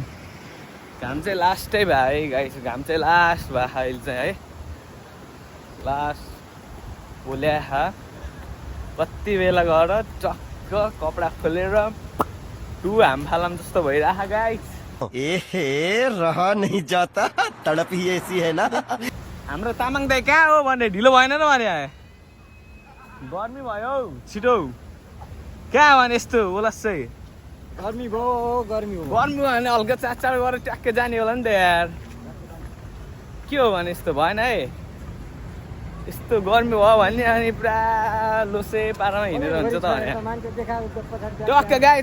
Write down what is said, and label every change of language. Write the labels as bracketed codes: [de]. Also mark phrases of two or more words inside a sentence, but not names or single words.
[ne] घाम चाहिँ लास्टै भयो है गाइस, घाम चाहिँ लास्ट भयो अहिले चाहिँ है। लास्ट पोल्या कति बेला गएर टक्क कपडा खोलेर हाम फालम जस्तो भइरह गाइस। एहे, [hi] रहा नहीं जाता, तड़प ही ऐसी है ना। [ne] हाम्रो तामाङ दाइ कहाँ हो भने ढिलो भएन र भने गर्मी भयो छिटो। कहाँ भने यस्तो ओलस्सै गर्मी भयो भने हल्का चाड गरेर ट्याक्कै जाने होला नि त यार। के हो भने यस्तो भएन है, यस्तो गर्मी भयो भने अनि पुरा लोसे पारामा हिँडेर हुन्छ त भने टक्क गाइस।